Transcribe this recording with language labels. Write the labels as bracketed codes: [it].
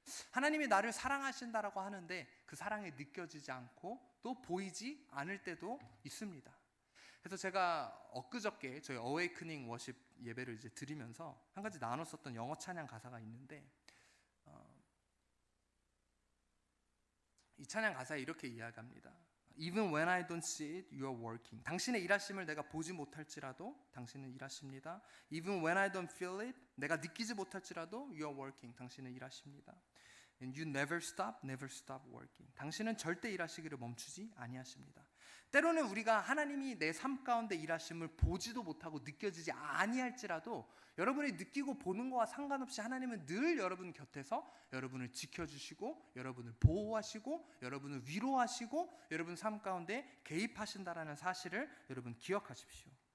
[ko] 하나님이 나를 사랑하신다라고 하는데 그 사랑이 느껴지지 않고 또 보이지 않을 때도 있습니다. 그래서 제가 엊그저께 저희 어웨이크닝 워십 예배를 이제 드리면서 한 가지 나눴었던 영어 찬양 가사가 있는데 이 찬양 가사에 이렇게 이야기합니다. [en] Even when I don't see it, you are working. [ko] 당신의 일하심을 내가 보지 못할지라도 당신은 일하십니다. [en] Even when I don't feel it, [ko] 내가 느끼지 못할지라도 [en] you are working. [ko] 당신은 일하십니다. [en] And you never stop working. [ko] 당신은 절대 일하시기를 멈추지 아니하십니다. 때로는 우리가 하나님이 내 삶 가운데 일하심을 보지도 못하고 느껴지지 아니할지라도 여러분이 느끼고 보는 것과 상관없이 하나님은 늘 여러분 곁에서 여러분을 지켜주시고 여러분을 보호하시고 여러분을 위로하시고 여러분 삶 가운데 개입하신다라는 사실을 여러분 기억하십시오.